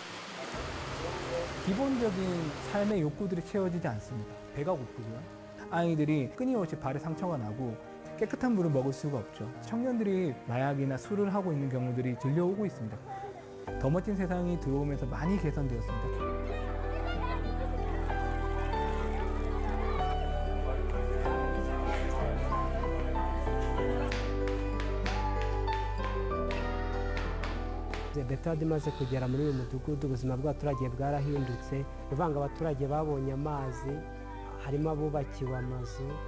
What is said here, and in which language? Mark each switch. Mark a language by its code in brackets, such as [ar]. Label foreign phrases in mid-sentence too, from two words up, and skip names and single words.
[ko] 기본적인 삶의 욕구들이 채워지지 않습니다. 배가 고프고요. 아이들이 끊임없이 발에 상처가 나고 깨끗한 물을 먹을 수가 없죠. 청년들이 마약이나 술을 하고 있는 경우들이 들려오고 있습니다. 더 멋진 세상이 들어오면서 많이 개선되었습니다. [rw] leta imaze kugera muri uyu mudugudu ubuzima bw'abaturage bwarahindutse ivanga abaturage babonye amazi harimo abubakiwe amazu